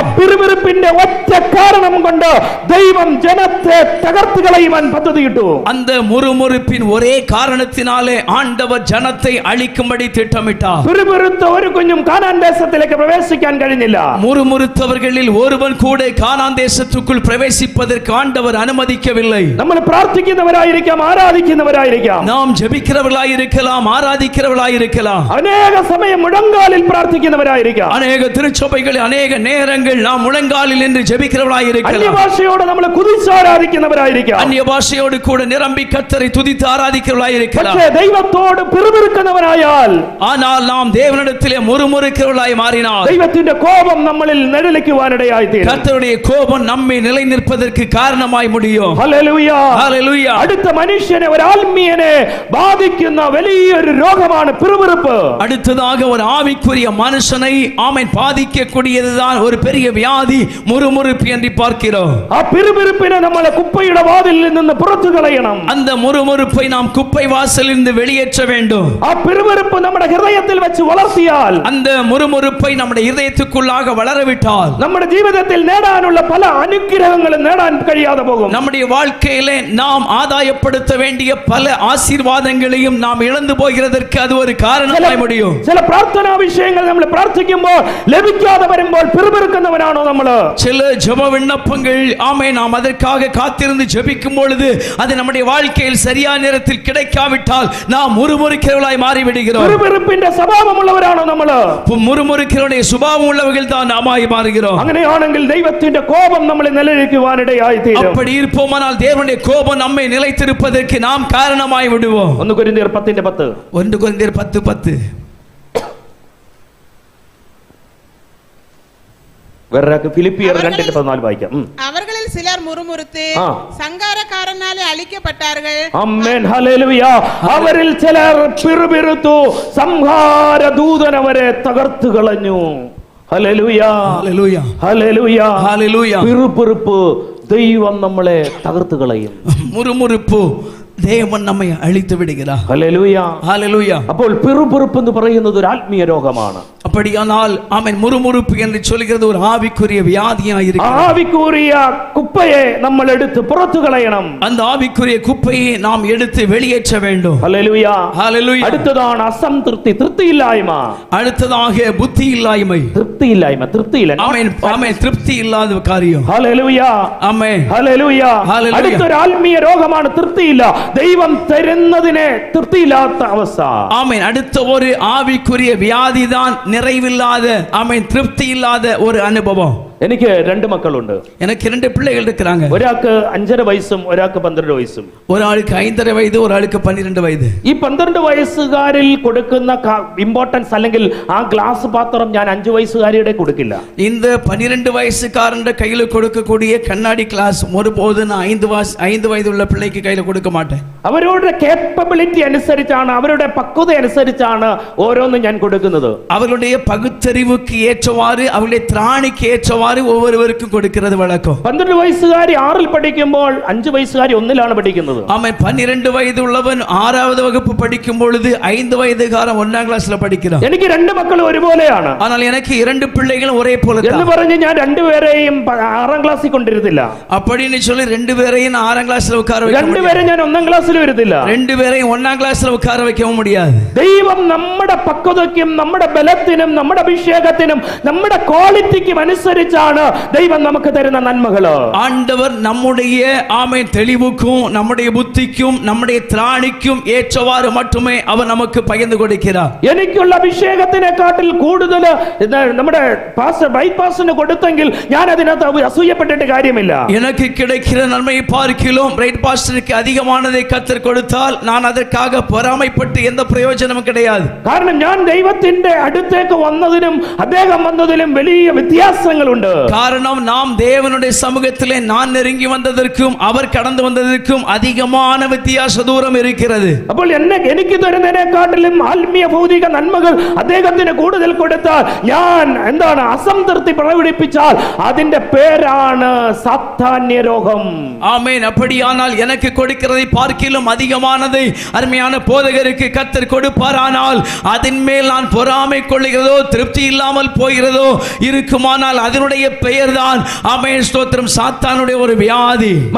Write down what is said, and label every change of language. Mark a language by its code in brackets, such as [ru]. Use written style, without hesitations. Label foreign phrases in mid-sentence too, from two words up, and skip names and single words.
[ml] പിറുപിറുപ്പിന്റെ ഒറ്റ കാരണം കൊണ്ട് ദൈവം ജനത്തെ തകർത്ത് കളയുവാൻ പദ്ധതിയിട്ടു. [ta] அந்த முறுமுறுப்பின் ஒரே காரணத்தினாலே ஆண்டவர் ஜனத்தை அழிக்கும்படி திட்டமிட்டார். [ml] പിറുപിറുത്ത ഒരു കുഞ്ഞും കാനാൻ ദേശത്തിലേക്ക് പ്രവേശിക്കാൻ കഴിഞ്ഞില്ല. [ta] முறுமுறுத்தவர்களில் ஒருவன் கூட கானான் தேசத்துக்குள் பிரவேசிப்பதற்கு ஆண்டவர் அனுமதிக்கவில்லை. [ml] നമ്മൾ പ്രാർത്ഥിക്കുന്നവരായിരിക്കാം, ആരാധിക്കുന്നവരായിരിക്കാം, [ta] நாம் ஜெபிக்கிறவர்களாயிருக்கலாம், ஆராதிக்கிறவர்களாயிருக்கலாம், [ml] അനേക സമയം മുഴങ്കാലിൽ പ്രാർത്ഥിക്കുന്നവരായിരിക്കാം, [ta] அநேக திருச்சபைகளில் அநேக நேரங்கள் நாம் முழங்காலில் நின்று ஜெபிக்கிறவர்களாயிருக்கலாம், [ml] അന്യഭാഷയോട് നമ്മൾ കുതിച്ചാരാധിക്കുന്നവരായിരിക്കാം, [ta] அந்நிய பாஷையோடு கூட நிரம்பி கர்த்தரை துதித்து ஆராதிக்கிறவர்களாயிருக்கலாம். [ml] പക്ഷേ ദൈവത്തോട് പിറുപിറുക്കുന്നവരായാൽ, [ta] ஆனால் நாம் தேவனிடத்திலே முறுமுறுக்கிறவர்களாய் மாறினால் [ml] ദൈവത്തിന്റെ കോപം നമ്മളിൽ നിഴലിക്കുവാനിടയായി തീരും. [ta] கர்த்தருடைய கோபம் நம்மை நிலை நிற்பதற்கு காரணமாய் முடியும். [ml] ഹല്ലേലൂയ. [ta] ஹல்லேலூயா. [ml] അടുത്ത മനുഷ്യനെ, ഒരു ആത്മീയനെ ബാധിക്കുന്ന വലിയൊരു രോഗമാണ് പിറുപിറുപ്പ്. [ta] அடுத்ததாக ஒரு ஆவிக்குரிய மனுஷனை ஆமென் பாதிக்கக்கூடியதுதான் ஒரு பெரிய வியாதி முறுமுறுப்பு என்று பார்க்கிறோம். [ml] ആ പിറുപിറുപ്പിനെ നമ്മൾ കുപ്പയുടെ വാതിലിൽ നിന്ന് പുറത്തു കളയണം. [ta] அந்த முறுமுறுப்பை நாம் குப்பை வாசலிலிருந்து வெளியேற்ற வேண்டும். [ml] ആ പിറുപിറുപ്പ് നമ്മുടെ ഹൃദയത്തിൽ വെച്ച് വളർത്തിയാൽ, [ta] அந்த முறுமுறுப்பை நம்முடைய இதயத்துக்குள்ளாக வளரவிட்டால் [ml] നമ്മുടെ ജീവിതത്തിൽ നേടാനുള്ള പല അനുഗ്രഹങ്ങളും നേടാൻ കഴിയാതെ പോകും. [ta] நம்முடைய வாழ்க்கையிலே நாம் ஆதாயப்படுத்த வேண்டிய பல ஆசீர்வாதங்களையும் நாம் இழந்து போகிறதற்கு அது ஒரு காரணமாய் முடியும். [ml] ചില പ്രാർത്ഥനാ വിഷയങ്ങൾ നമ്മൾ പ്രാർത്ഥിക്കുമ്പോൾ ലഭിക്കാതെ വരുമ്പോൾ പിറുപിറുക്കുന്നവരാണോ നമ്മൾ? [ta] சில ஜெப விண்ணப்பங்கள் ஆமென் நாம் அதற்காக காத்திருந்து ஜெபிக்கும் பொழுது அது நம்முடைய வாழ்க்கையில் சரியான நேரத்தில் கிடைக்காவிட்டால் நாம் முறுமுறுக்கிறவர்களாய் மாறிவிடுகிறோம். [ml] പിറുപിറുപ്പിന്റെ സ്വഭാവമുള്ളവരാണോ നമ്മൾ? [ta] முறுமுறுக்கிறவருடைய சுபாவம் உள்ளவர்கள் தான் நாமாய் மாறுகிறோம். [ml] അങ്ങനെയാണെങ്കിൽ ദൈവത്തിന്റെ കോപം നമ്മളെ നിലനിൽക്കുവാനിടയായി തീരും. [ta] அப்படி இருப்போமானால் தேவனுடைய கோபம் நம்மை நிலைத்திருப்பதற்கு நாம் காரணமாய் விடுவோம். [ml] 1 കൊരിന്ത്യർ 10:10. [ta] 1 கொரிந்தியர் 10:10. [ml] വേറൊരാൾക്ക് ഫിലിപ്പിയർ 2:14 വായിക്കാം. [ta] அவர்களில் சிலர் முறுமுறுத்து சங்காரக்காரனாலே அழிக்கப்பட்டார்கள். [ml] ആമേൻ. ഹല്ലേലൂയ. അവരിൽ ചിലർ പിറുപിറുത്തു, സംഹാര ദൂതൻ അവരെ തകർത്തു കളഞ്ഞു. ഹല്ലേലൂയ. ഹല്ലേലൂയ. ഹല്ലേലൂയ. ഹല്ലേലൂയ. പിറുപിറുപ്പ് ദൈവം നമ്മളെ തകർത്തു കളയും. [ta] முறுமுறுப்பு தேவன் நம்மை அழித்து விடுகிறார். [ml] ഹല്ലേലൂയ. [ta] ஹalleluya. [ml] അപ്പോൾ പിറുപിറുപ്പ് എന്ന് പറയുന്നത് ഒരു ആത്മീയ രോഗമാണ്. [ta] அப்படியானால் ஆமென், முறுமுறுப்பு என்று சொல்கிறது ஒரு ஆவிக்குரிய வியாதியாக இருக்கிறது. [ml] ആവിക്കുரிய കുപ്പയെ നമ്മൾ എടുത്ത് പുറത്തു കളയണം. [ta] அந்த ஆவிக்குரிய குப்பையை நாம் எடுத்து வெளியேற்ற வேண்டும். [ml] ഹല്ലേലൂയ. [ta] ஹalleluya. [ml] അടുത്തതാണ് അസംതൃപ്തി, തൃപ്തിയില്ലായ്മ. [ta] அடுத்ததாக புத்தி இல்லாய்மை. [ml] തൃപ്തിയില്ലായ്മ, തൃപ്തിയില്ല. [ta] ஆமென், ஆமென், திருப்தி இல்லாத காரியம். [ml] ഹല്ലേലൂയ. [ta] ஆமென், [ml] ഹല്ലേലൂയ. ഹല്ലേലൂയ. അടുത്തൊരു ആത്മീയ രോഗമാണ് തൃപ്തിയില്ല. ദൈവം തരുന്നതിനെ തൃപ്തിയില്ലാത്ത അവസ്ഥ. [ta] ஆமென். அடுத்த ஒரு ஆவிக்குரிய வியாதிதான் நிறைவில்லாத, ஆமென், திருப்தி இல்லாத ஒரு அனுபவம். [ml] എനിക്ക് രണ്ട് മക്കളുണ്ട്. [ta] எனக்கு 2 பிள்ளைகள் இருக்கிறாங்க. [ml] ഒരാൾക്ക് 5.5 വയസ്സും ഒരാൾക്ക് 12 വയസ്സും. [ta] ஒரு ஆளுக்கு 5.5 വയது, ஒரு ஆளுக்கு 12 വയது. [ml] ഈ 12 വയസ്സുകാരിൽ കൊടുക്കുന്ന ഇമ്പോർട്ടൻസ് അല്ലെങ്കിൽ ആ ഗ്ലാസ് പാത്രം ഞാൻ 5 വയസ്സുകാരിയുടെ കൊടുക്കില്ല. [ta] இந்த 12 வயசுக்காரன் கையில கொடுக்கக்கூடிய கண்ணாடி கிளாஸ் ஒருபோது நான் 5 வயது உள்ள பிள்ளைக்கு கையில கொடுக்க மாட்டேன். [ml] അവരുടെ കേപ്പബിലിറ്റി അനുസരിച്ചാണ്, അവരുടെ പക്വത അനുസരിച്ചാണ് ഓരോന്നും ഞാൻ കൊടുക്കുന്നത്. [ta] அவர்களுடைய பகுத்தறிவுக்கு ஏற்றவாறு, அவருடைய திராணிக்கு ஏற்றவாறு ஒவ்வொருவருக்கும் கொடுக்கிறது வழக்கம். [ml] 12 വയസ്സുകാരി 6ൽ പഠിക്കുമ്പോൾ 5 വയസ്സുകാരി 1ലാണ് പഠിക്കുന്നത്. [ta] ஆமென். 12 வயது உள்ளவன் 6வது வகுப்பு படிக்கும் பொழுது 5 வயதுகாரன் 1ஆம் கிளாஸ்ல படிக்கிறான். [ml] എനിക്ക് 2 മക്കൾ ഒരുപോലെയാണ്. [ta] ஆனால் எனக்கு 2 பிள்ளைகளும் ஒரே போல [ml] എന്ന് [ta] தான். [ml] പറഞ്ഞ് ഞാൻ 2 പേരെയും 6ാം ക്ലാസ്സിൽ കൊണ്ടിരുന്നില്ല. [ta] அப்படின்னு சொல்லி 2 பேரையும் 6ஆம் கிளாஸ்ல உட்கார வைக்க 2 முடியாது. [ml] പേരെ ഞാൻ 1ാം ക്ലാസ്സിൽ വരുത്തില്ല. [ta] 2 பேரையும் 1ஆம் கிளாஸ்ல உட்கார வைக்கவும் முடியாது. [ml] ദൈവം നമ്മുടെ പക്വതയ്ക്കും നമ്മുടെ ബലത്തിനും നമ്മുടെ അഭിഷേകത്തിനും നമ്മുടെ ക്വാളിറ്റിക്കും അനുസരിച്ചാണ് ദൈവം നമുക്ക് തരുന്ന നന്മകൾ. [ta] ஆண்டவர் நம்முடைய ஆமென் தெளிவுக்கும் நம்முடைய புத்திக்கும் நம்முடைய திராணிக்கும் ஏற்றவாறு மட்டுமே அவர் நமக்கு பகிர்ந்து கொடுக்கிறார். [ml] എനിക്കുള്ള അഭിഷേകത്തിനെക്കാട്ടിൽ കൂടുതൽ നമ്മുടെ പാസ്റ്റർ ബൈപാസിന് കൊടുത്തെങ്കിൽ ഞാൻ അതിനകത്ത് അസൂയപ്പെട്ടിട്ട് കാര്യമില്ല. [ta] எனக்கு கிடைக்கிற நன்மையை பார்க்கிலும் பிரைட் பாஸ்டருக்கு அதிகமானதை கர்த்தர் கொடுத்தால் நான் அதற்காக பொறாமைப்பட்டு எந்த பிரயோஜனமும் கிடையாது. [ml] കാരണം ഞാൻ ദൈവത്തിന്റെ അടുത്തേക്ക് വന്നതിനും അദ്ദേഹം വന്നതിലും വലിയ വ്യത്യാസങ്ങളുണ്ട്. [ta] காரணம், நாம் தேவனுடைய சமூகத்திலே நான் நெருங்கி வந்ததற்கும் அவர் கடந்து வந்ததற்கும் அதிகமான வித்தியாச தூரம் இருக்கிறது. [ml] അപ്പോൾ എനിക്ക് തരുന്നതിനെക്കാട്ടിലും ആത്മീയ ഭൗതിക നന്മകൾ അദ്ദേഹത്തിന് കൂടുതൽ കൊടുത്താൽ ഞാൻ എന്താണ് അസംതൃപ്തി പ്രകടിപ്പിച്ചാൽ അതിന്റെ പേരാണ് സാത്താന്യ രോഗം. [ta] ஆமென். அப்படியானால் எனக்கு கொடுக்கிறதை பார்க்கிலும் அதிகமானதை அருமையான போதகருக்கு கர்த்தர் கொடுப்பாரானால் அதன் மேல் நான் பொறாமை கொள்ளுகிறதோ திருப்தி இல்லாமல் போகிறதோ இருக்குமானால் அதனுடைய பெயர்தான் ஆமென் ஸ்தோத்திரம் சாத்தானுடைய ஒரு வியாதி.